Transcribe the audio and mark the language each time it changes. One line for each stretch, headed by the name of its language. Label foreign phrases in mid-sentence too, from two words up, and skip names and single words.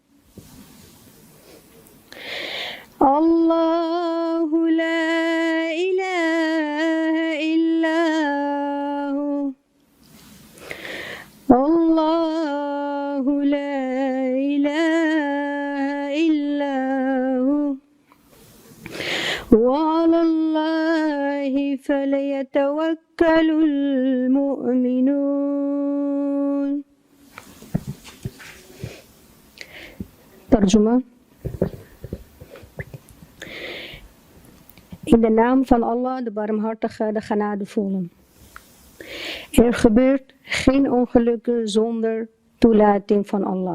Arabic: الله لا إله إلا هو الله لا إله إلا هو وعلى الله فليتوكل المؤمنون.
Indonesian: Terjemah.
Dutch: In de naam van Allah, de barmhartige, de genadevolle. Er gebeurt geen ongelukken zonder toelating van Allah.